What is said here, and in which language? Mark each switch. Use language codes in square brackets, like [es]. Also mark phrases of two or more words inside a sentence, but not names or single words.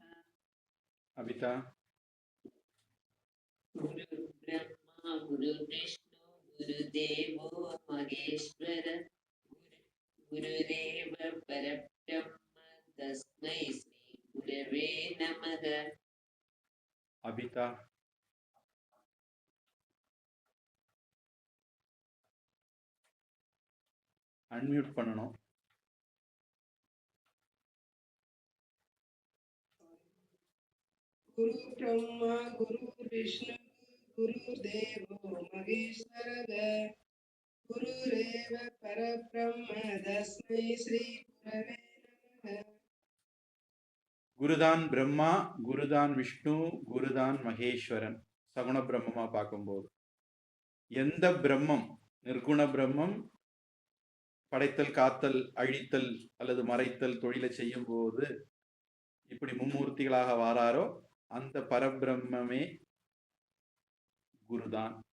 [ta] அபிதா [sa] गुरुर्ब्रह्मा गुरुर्विष्णु गुरुदेवो महेश्वर गुरुरेव परब्रह्म तस्मै श्रीगुरवे नमः [ta] அபிதா அன்மியூட் பண்ணணும் [sa] गुरु ब्रह्मा गुरु विष्णु गुरुदेवो महेश्वरः गुरुरेव परब्रह्म तस्मै श्री गुरवे नमः [ta] குருதான் பிரம்மா குருதான் விஷ்ணு குருதான் மகேஸ்வரன் சகுண பிரம்மமா பார்க்கும்போது எந்த பிரம்மம் நிர்குண பிரம்மம் படைத்தல் காத்தல் அழித்தல் அல்லது மறைத்தல் தொழிலை செய்யும் போது இப்படி மும்மூர்த்திகளாக வாராரோ அந்த பரபிரம்மே குருதான்.